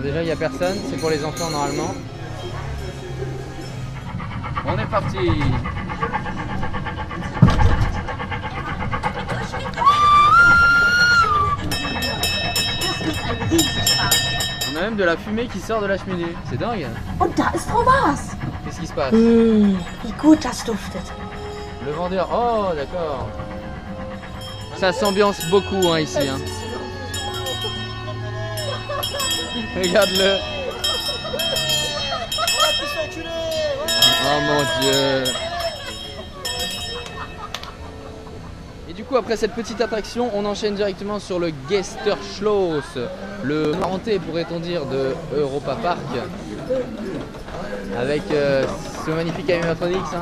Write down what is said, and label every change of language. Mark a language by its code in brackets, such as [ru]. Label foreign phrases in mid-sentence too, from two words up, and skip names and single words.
[fr] Déjà il n'y a personne, c'est pour les enfants normalement. On est parti. On a même de la fumée qui sort de la cheminée, c'est dingue. [de] Und da ist Frau Maas. [fr] Qu'est-ce qui se passe? [de] Wie gut das duftet. [fr] Le vendeur, oh d'accord. Ça s'ambiance beaucoup hein, ici. Hein. Regarde-le. Oh mon dieu. Et du coup après cette petite attraction on enchaîne directement sur le Geisterschloss, le parenté pourrait-on dire de Europa Park, avec ce magnifique animatronics hein.